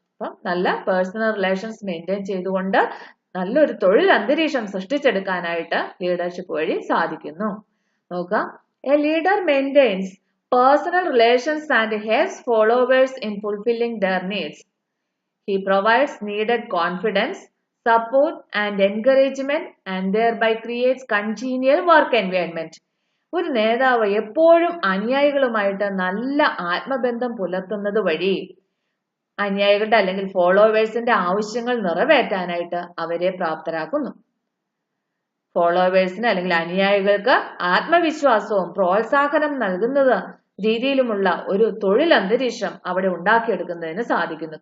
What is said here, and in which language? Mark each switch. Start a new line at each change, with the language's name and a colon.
Malayalam: അപ്പം നല്ല personal relations maintain ചെയ്തുകൊണ്ട് നല്ലൊരു തൊഴിൽ അന്തരീക്ഷം സൃഷ്ടിച്ചെടുക്കാനായിട്ട് ലീഡർഷിപ്പ് വഴി സാധിക്കുന്നു. നോക്കാം,
English: A leader maintains personal relations and helps followers in fulfilling their needs. He provides needed confidence, support and encouragement and thereby creates congenial work environment.
Malayalam: ഒരു നേതാവ് എപ്പോഴും അനുയായികളുമായിട്ട് നല്ല ആത്മബന്ധം പുലർത്തുന്നത് വഴി അനുയായികളുടെ അല്ലെങ്കിൽ ഫോളോവേഴ്സിന്റെ ആവശ്യങ്ങൾ നിറവേറ്റാനായിട്ട് അവരെ പ്രാപ്തരാക്കുന്നു. ഫോളോവേഴ്സിന് അല്ലെങ്കിൽ അനുയായികൾക്ക് ആത്മവിശ്വാസവും പ്രോത്സാഹനം നൽകുന്നത് രീതിയിലുമുള്ള ഒരു തൊഴിൽ അന്തരീക്ഷം അവിടെ ഉണ്ടാക്കിയെടുക്കുന്നതിന് സാധിക്കുന്നു.